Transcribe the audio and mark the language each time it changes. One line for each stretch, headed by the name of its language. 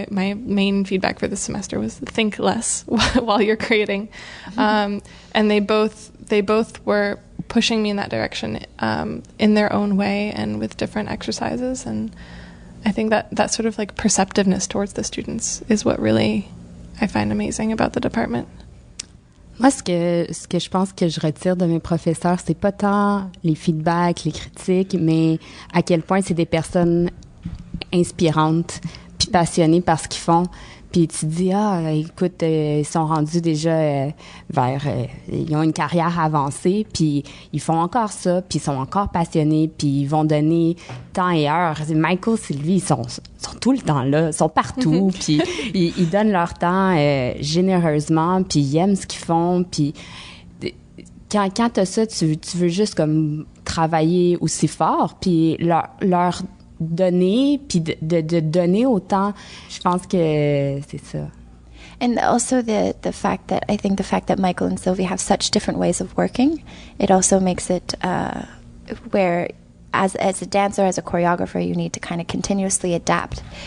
English: My main feedback for this semester was think less while you're creating. And they both were pushing me in that direction in their own way and with different exercises. And I think that sort of like perceptiveness towards the students is what really I find amazing about the department.
French: Moi, ce que je pense que je retire de mes professeurs, c'est pas tant les feedbacks, les critiques, mais à quel point c'est des personnes inspirantes puis passionnées par ce qu'ils font. Puis tu te dis, écoute, ils sont rendus déjà ils ont une carrière avancée, puis ils font encore ça, puis ils sont encore passionnés, puis ils vont donner temps et heure. Michael, Sylvie, ils sont tout le temps là, ils sont partout, puis ils donnent leur temps généreusement, puis ils aiment ce qu'ils font, puis quand t'as ça, tu veux juste comme travailler aussi fort, puis leur donner, puis de donner autant, je pense que c'est ça.
English: And also the fact that Michael and Sylvie have such different ways of working, it also makes it where as a dancer, as a choreographer, you need to kind of continuously adapt.